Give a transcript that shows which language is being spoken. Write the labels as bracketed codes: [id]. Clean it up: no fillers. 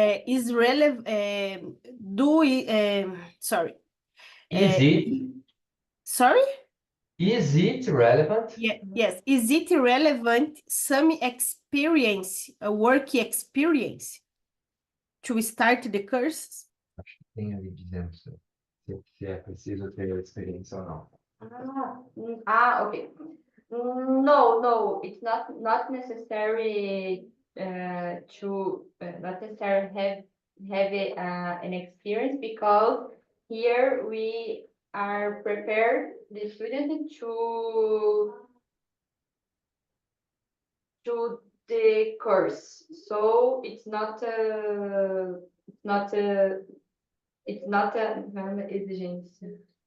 [en] Is relevant, sorry. Is it? Sorry? Is it relevant? Yes. Is it relevant some experience, a work experience to start the course? [pt] Tem ali dizendo se é preciso ter experiência ou não. [en] Okay. No, it's not necessary to not necessarily have an experience, because here we are prepared the student to the course, so it's not a exigência.